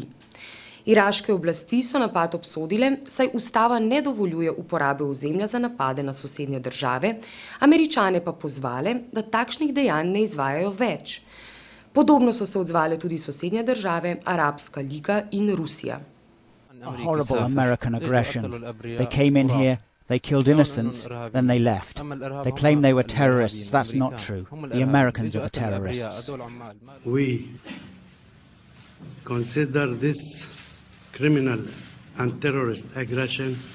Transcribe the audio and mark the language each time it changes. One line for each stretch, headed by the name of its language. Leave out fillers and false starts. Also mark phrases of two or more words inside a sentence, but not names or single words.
Slovenian: Iraške oblasti so napad obsodile, saj ustava ne dovoljuje uporabe ozemlja za napade na sosednje države, Američane pa pozvale, da takšnih dejanj ne izvajajo več. Podobno so se odzvale tudi sosednje države, Arabska liga in Rusija.
English: A horrible American aggression. They came in here, they killed innocents, then they left. They claim they were terrorists. That's not true. The Americans are the terrorists. We consider this criminal and terrorist aggression.